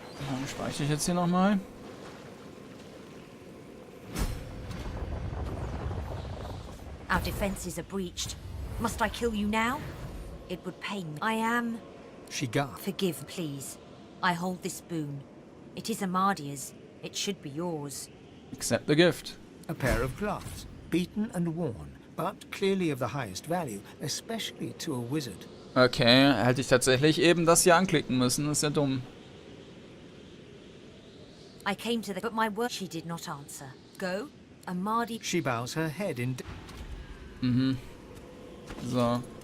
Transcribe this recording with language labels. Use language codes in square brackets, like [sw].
[de] Dann speichere ich jetzt hier nochmal. [en] Our defenses are breached. Must I kill you now? It would pain me. I am... She gasps. Forgive, please. I hold this boon. It is Amadia's. It should be yours. Accept the gift. A pair of gloves, beaten and worn, but clearly of the highest value, especially to a wizard. [de] Okay, hätte ich tatsächlich eben das hier anklicken müssen. Das ist ja dumm. [en] I came to the... But my word... She did not answer. Go? Amadia... She bows her head in... Mhm. So.